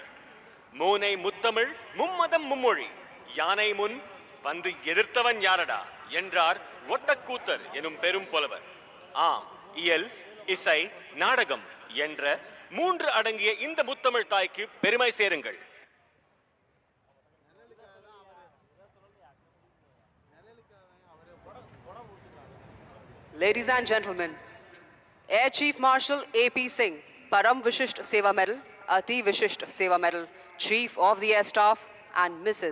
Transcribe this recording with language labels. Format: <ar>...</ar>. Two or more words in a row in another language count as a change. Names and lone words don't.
<ta>மூனை முத்தமிழ், மும்மதம் மும்மொழி, யானை முன் வந்து எதிர்த்தவன் யாரடா என்றார் ஒட்டக்கூத்தர் எனும் பெரும் புலவர். ஆம், இயல், இசை, நாடகம் என்ற 3 அடங்கிய இந்த முத்தமிழ் தாய்க்கு பெருமை சேருங்கள்.</ta> <en>Ladies and gentlemen, Air Chief Marshal AP Singh, Param Vishisht Seva Medal, Ati Vishisht Seva Medal, Chief of the Air Staff and Mrs.</en>